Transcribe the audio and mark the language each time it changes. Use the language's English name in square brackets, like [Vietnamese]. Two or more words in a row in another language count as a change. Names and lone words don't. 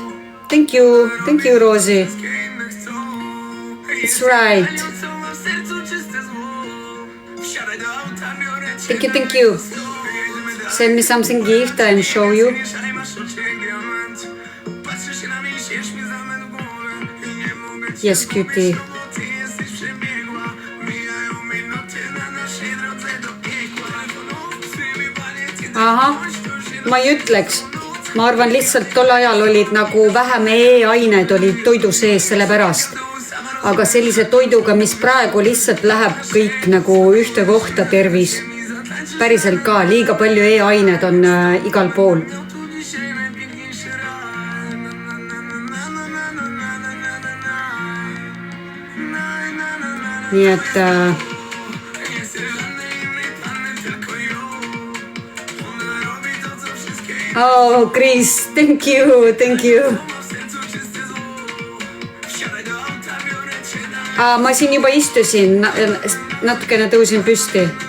[English] Thank you, Rosie. It's right. Thank you. Send me something gift and show you. Yes, cutie. [Estonian] Aha, ma ei ütleks. Ma arvan lihtsalt tol ajal olid nagu vähem E-ained olid toidu sees selle pärast. Aga sellise toiduga, mis praegu lihtsalt läheb kõik nagu ühte kohta tervis. Päriselt ka, liiga palju E-ained on igal pool. Nii et... [English] Oh, Chris, thank you. [Estonian] Ma siin juba istusin, natukene tõusin püsti.